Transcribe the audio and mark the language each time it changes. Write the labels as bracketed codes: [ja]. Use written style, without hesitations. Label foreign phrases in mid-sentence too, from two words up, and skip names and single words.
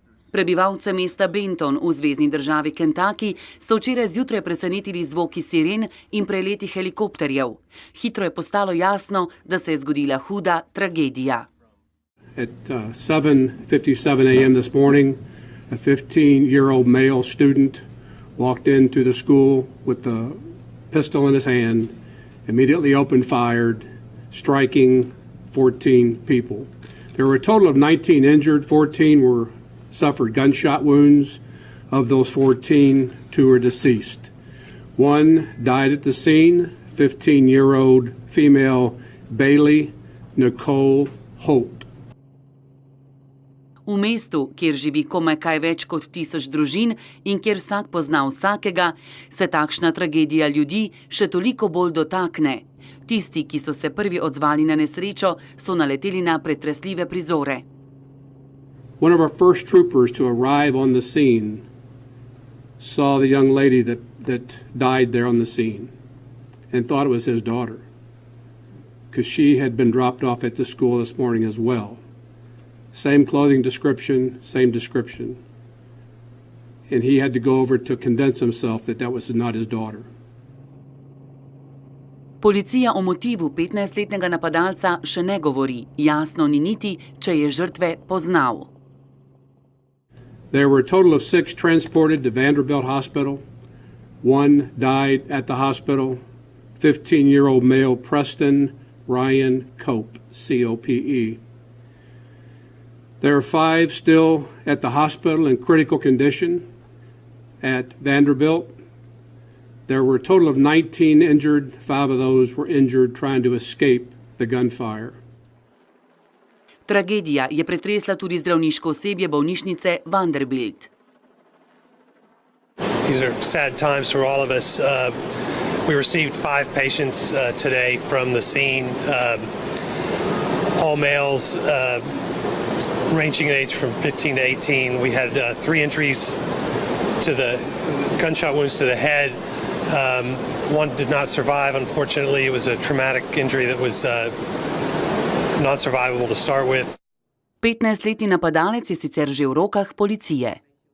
[sl] Prebivalce mesta Benton v zvezni državi Kentucky so včeraj zjutraj presenetili zvoki siren in preleti helikopterjev. Hitro je postalo jasno, da se je zgodila huda tragedija. [en] At 7:57 a.m. this morning, a 15-year-old male student walked into the school with a pistol in his hand, immediately opened fire, striking 14 people. There were a total of 19 injured, 14 suffered gunshot wounds. Of those 14, 2 are deceased. One died at the scene, 15-year-old female Bailey Nicole Holt. [sl] V mestu, kjer živi komaj kaj več kot 1000 družin in kjer vsak pozna vsakega, se takšna tragedija ljudi še toliko bolj dotakne. Tisti, ki so se prvi odzvali na nesrečo, so naleteli na pretresljive prizore. [en] One of our first troopers to arrive on the scene saw the young lady that died there on the scene and thought it was his daughter, because she had been dropped off at the school this morning as well. Same clothing description, same description. And he had to go over to convince himself that that was not his daughter. [sl] Policija o motivu 15-letnega napadalca še ne govori. Jasno ni niti, če je žrtve poznal. [en] There were a total of 6 transported to Vanderbilt Hospital. 1 died at the hospital. 15-year-old male Preston Ryan Cope, C-O-P-E. There are 5 still at the hospital in critical condition at Vanderbilt. There were a total of 19 injured. 5 of those were injured trying to escape the gunfire. [sl] Tragedija je pretresla tudi zdravniško osebje bolnišnice Vanderbilt. [en] These are sad times for all of us. We received 5 patients today from the scene, all males, ranging in age from 15 to 18. We had 3 injuries to the gunshot wounds to the head. One did not survive, unfortunately. It was a traumatic injury that was not survivable to start with. [sl] 15-letni napadalec je sicer že v rokah policije.